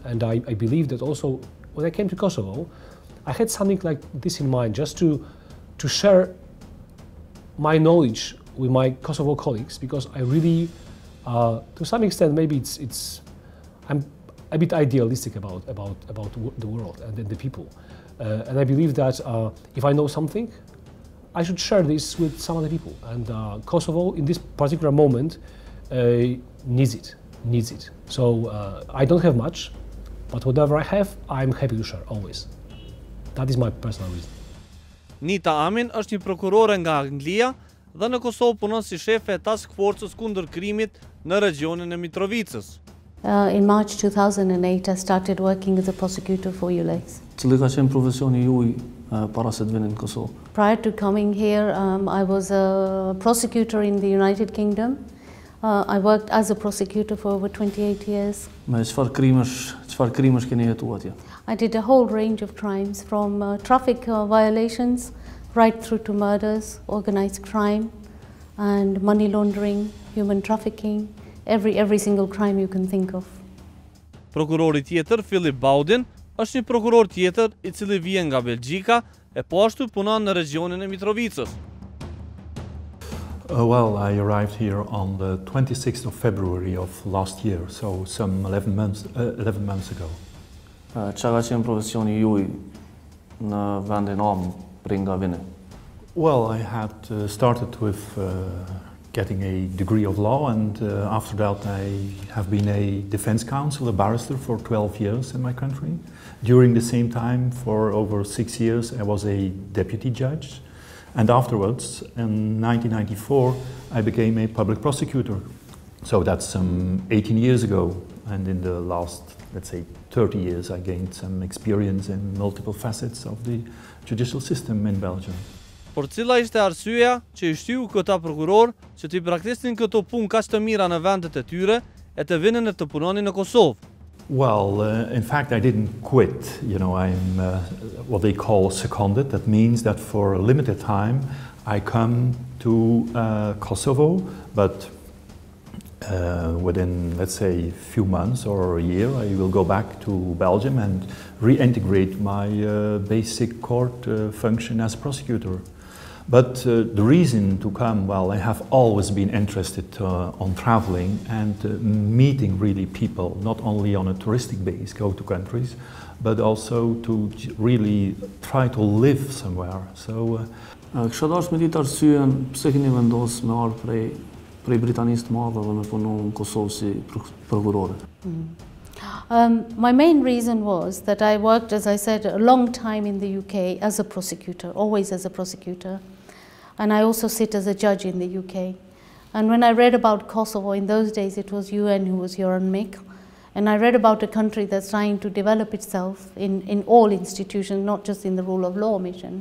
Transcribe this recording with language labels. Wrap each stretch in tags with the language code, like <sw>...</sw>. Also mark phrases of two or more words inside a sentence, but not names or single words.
<en>And I believe that also when I came to Kosovo, I had something like this in mind, just to share my knowledge with my Kosovo colleagues, because I really, to some extent, maybe I'm a bit idealistic about the world and the people, and I believe that if I know something, I should share this with some other people. And Kosovo, in this particular moment, needs it. So I don't have much, but whatever I have, I'm happy to share always. That is my personal reason.</en> <sq>Nita Amin është një prokurore nga Anglia dhe në Kosovë punon si shefe e</sq> <en>task force-</en> <sq>s kundër krimit në regionin e Mitrovicës.</sq> <en>In March 2008, I started working as a prosecutor for EULEX.</en> <sq>Cili ka qenë profesioni juaj para se të vini në Kosovë?</sq> <en>Prior to coming here, I was a prosecutor in the United Kingdom. I worked as a prosecutor for over 28 years.</en> <sq>Me çfarë krimesh keni hetuar atje?</sq> <en>I did a whole range of crimes, from traffic violations right through to murders, organized crime, and money laundering, human trafficking, every single crime you can think of.</en> <sq>Prokurori tjetër, Philip Baudin, është një prokuror tjetër I cili vjen nga Belgjika e po ashtu punon në regionin e Mitrovicës.</sq> <en>Well, I arrived here on the 26th of February of last year, so some 11 months ago.</en> <sq>Çka ka qenë profesioni juaj në vendin am prej nga vini?</sq> <en>Well, I had started with getting a degree of law, and after that I have been a defense counsel, a barrister for 12 years in my country. During the same time, for over 6 years, I was a deputy judge. And afterwards, in 1994, I became a public prosecutor. So that's some 18 years ago. And in the last, let's say, 30 years, I gained some experience in multiple facets of the judicial system in Belgium.</en> <sq>Por cila ishte arsyeja që I shtyu këta prokuror që t'i praktikojnë këto punë kaq të mira në vendet e tyre e të vinin të punonin në Kosovë?</sq> <en>Well, in fact, I didn't quit. You know, I'm what they call seconded. That means that for a limited time, I come to Kosovo, but within, let's say, a few months or a year, I will go back to Belgium and reintegrate my basic court function as prosecutor. But the reason to come, well, I have always been interested on traveling and meeting really people, not only on a touristic base, go to countries, but also to really try to live somewhere. So,</en> <sq>Kisha dashur me ditë arsyeën pse keni vendosur me ardh prej Britanisë të Madhe dhe me punu në Kosovë si prokurore?</sq> <en>My main reason was that I worked, as I said, a long time in the UK as a prosecutor, always as a prosecutor. And I also sit as a judge in the UK. And when I read about Kosovo, in those days it was UN who was your UNMIK, and I read about a country that's trying to develop itself in all institutions, not just in the rule of law mission.</en>